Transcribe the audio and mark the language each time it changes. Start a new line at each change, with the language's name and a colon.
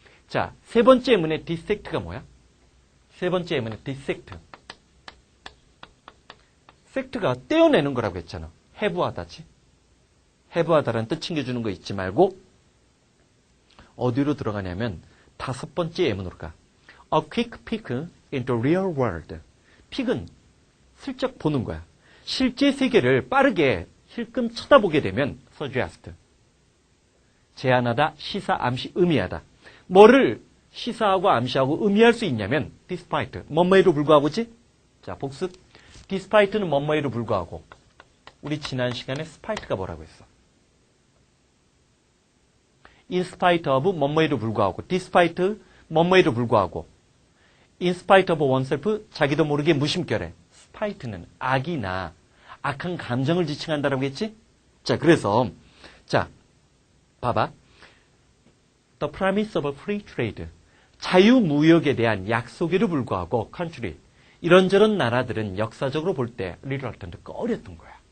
Korean: 자, 세 번째 예문의 dissect가 뭐야? 세 번째 예문의 dissect. sect가 떼어내는 거라고 했잖아. 해부하다지. 해부하다라는 뜻 챙겨주는 거 잊지 말고 어디로 들어가냐면 다섯 번째 예문으로 가.
English: A quick peek into real world.
Korean: 픽은 슬쩍 보는 거야. 실제 세계를 빠르게 힐끔 쳐다보게 되면 suggest. 제안하다, 시사, 암시, 의미하다. 뭐를 시사하고 암시하고 의미할 수 있냐면 despite. 뭐뭐에도 불구하고지? 자, 복습. despite는 뭐뭐에도 불구하고. 우리 지난 시간에 spite가 뭐라고 했어?
English: in spite of
Korean: 뭐뭐에도 불구하고. despite 뭐뭐에도 불구하고.
English: in spite of oneself
Korean: 자기도 모르게 무심결에. spite는 악이나 악한 감정을 지칭한다라고 했지? 자, 그래서 자, 봐봐.
English: The promise of free trade.
Korean: 자유무역에 대한 약속에도 불구하고 country. 이런저런 나라들은 역사적으로 볼 때 reluctant, 꺼렸던 거야.